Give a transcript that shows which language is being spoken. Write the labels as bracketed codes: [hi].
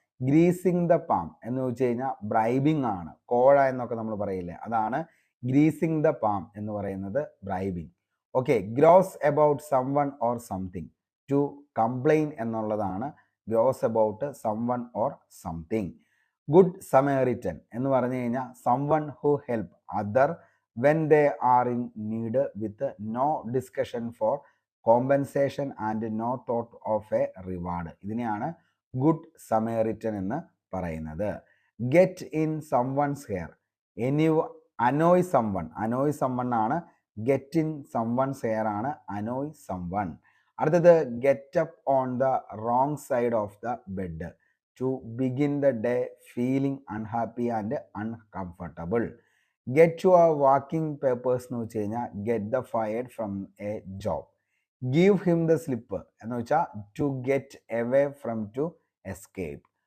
[en] greasing the palm [ml] എന്ന് വെച്ച് കഴിഞ്ഞാൽ ബ്രൈബിങ് ആണ്. കോഴ എന്നൊക്കെ നമ്മൾ പറയില്ലേ, അതാണ് ഗ്രീസിങ് ദ പാം എന്ന് പറയുന്നത് bribing. [en] Okay, grouse about someone or something. To complain എന്നുള്ളതാണ് grouse about someone or something. Good Samaritan [ml] എന്ന് പറഞ്ഞു കഴിഞ്ഞാൽ [en] Someone who help other when they are in need with no discussion for compensation and no thought of a reward. [ml] ഇതിനെയാണ് good സമേറിറ്റൻ എന്ന് പറയുന്നത്. [en] Get in someone's hair. annoy someone ആണ്. Get in someone's hair ആണ് annoy someone. അടുത്തത് get up on the wrong side of the bed. To begin the day feeling unhappy and uncomfortable. Get your walking papers [ml] എന്ന് വെച്ച് കഴിഞ്ഞാൽ [en] Get the fired from a job. Give him the slip [ml] എന്ന് വെച്ചാൽ [en] To get away from to escape.